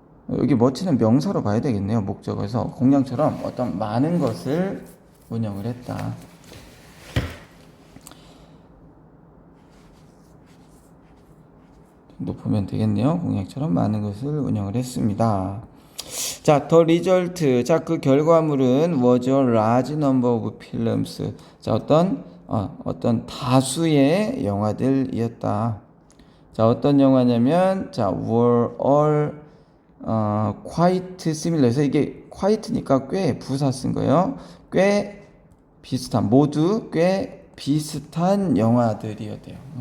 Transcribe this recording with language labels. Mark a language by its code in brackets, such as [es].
[ko] 여기 멋지는 명사로 봐야 되겠네요. 목적에서 공장처럼 어떤 많은 것을 운영을 했다. 정도 보면 되겠네요. 공장처럼 많은 것을 운영을 했습니다. [en] 자, the result. [ko] 자, 그 결과물은 [en] was a large number of films. [ko] 자, 어떤 다수의 영화들이었다. 자, 어떤 영화냐면, 자, [en] were all quite similar. [ko] 그래서 이게 quite니까 꽤 부사 쓴 거예요. 꽤 비슷한, 모두 꽤 비슷한 영화들이었대요.